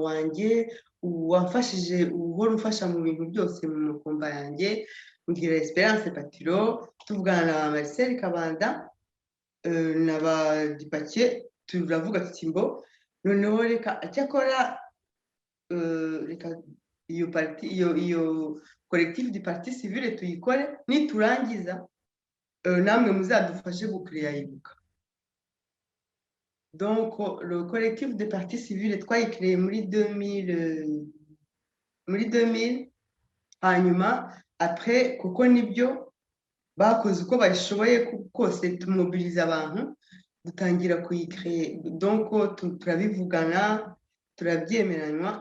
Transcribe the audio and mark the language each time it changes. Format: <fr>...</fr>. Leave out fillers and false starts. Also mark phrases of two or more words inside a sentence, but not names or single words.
<rw>wanjye wafashije, uhora ufasha mu bintu byose mu makomba yanjye, mbwira Esperance Patiro, tuvugana na Marcel Kabanda na ba Dipake, turavuga tuti mbo noneho reka cyakora reka iyo</rw> <fr>collectif du parti civile</fr> <rw>tuyikore, niturangiza namwe muzadufashe gucreya ibuka.</rw> <fr>Donc le collectif de parti civile</fr> <rw>twayicreye muri 2000, hanyuma après kuko nibyo bakoze uko bashoboye kose tumobiliza abantu, dutangira kuyicreye, donc turabivugana turabyemeranywa.</rw>